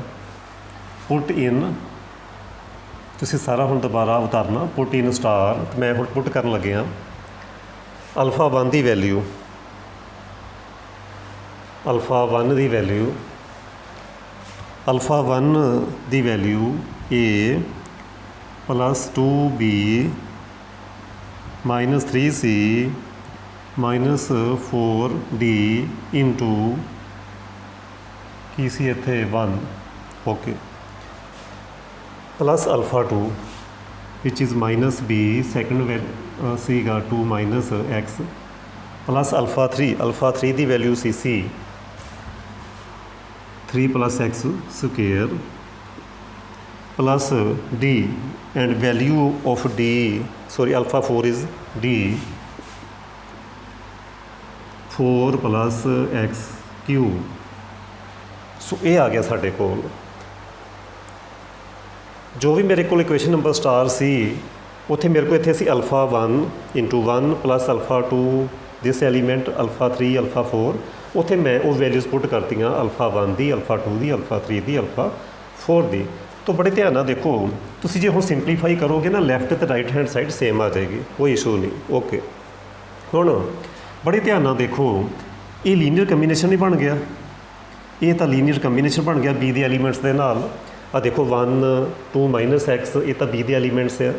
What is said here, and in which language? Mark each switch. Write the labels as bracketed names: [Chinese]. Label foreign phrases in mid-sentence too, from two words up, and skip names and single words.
[English] put in [Punjabi] ਤੁਸੀਂ ਸਾਰਾ ਹੁਣ ਦੁਬਾਰਾ ਉਤਾਰਨਾ. [English] put in star. [Punjabi] ਮੈਂ ਹੁਣ ਪੁੱਟ ਕਰਨ ਲੱਗਿਆ alpha 1 ਦੀ ਵੈਲਿਊ. [English] alpha 1 ਦੀ ਵੈਲਿਊ alpha 1 ਦੀ ਵੈਲਿਊ a plus 2b minus 3c minus 4d into [Punjabi] ਕੀ ਸੀ ਇੱਥੇ [English] 1 ਓਕੇ plus alpha 2 which is minus b second ਸੀਗਾ 2 minus x plus alpha 3. alpha 3 [Punjabi] ਦੀ ਵੈਲਿਊ ਸੀ [English] c 3 plus x square plus d and value of d sorry alpha 4 is d 4 plus x cube. [Punjabi] ਸੋ ਇਹ ਆ ਗਿਆ ਸਾਡੇ ਕੋਲ. ਜੋ ਵੀ ਮੇਰੇ ਕੋਲ [English] equation number star [Punjabi] ਸੀ ਉੱਥੇ ਮੇਰੇ ਕੋਲ ਇੱਥੇ ਸੀ [English] alpha 1 into 1 plus alpha 2 this element alpha 3 alpha 4. [Punjabi] ਉੱਥੇ ਮੈਂ ਉਹ ਵੈਲਿਊਜ਼ ਪੁੱਟ ਕਰਤੀਆਂ alpha 1 ਦੀ alpha 2 ਦੀ alpha 3 ਦੀ alpha 4 ਦੀ. ਤੋ ਬੜੇ ਧਿਆਨ ਨਾਲ देखो ਤੁਸੀਂ ਜੇ ਹੁਣ ਸਿੰਪਲੀਫਾਈ ਕਰੋਗੇ ਨਾ ਲੈਫਟ ਤੇ [English] right hand side [Punjabi] ਸੇਮ ਆ ਜਾਏਗੀ ਕੋਈ ਇਸ਼ੂ ਨਹੀਂ. ਓਕੇ ਹੁਣ ਬੜੇ ਧਿਆਨ ਨਾਲ ਦੇਖੋ ਇਹ [English] linear combination [Punjabi] ਨਹੀਂ ਬਣ ਗਿਆ. ਇਹ ਤਾਂ [English] linear combination [Punjabi] ਬਣ ਗਿਆ b ਦੇ ਐਲੀਮੈਂਟਸ ਦੇ ਨਾਲ. ਆ ਦੇਖੋ 1 2 -x ਇਹ ਤਾਂ b ਦੇ ਐਲੀਮੈਂਟਸ ਆ.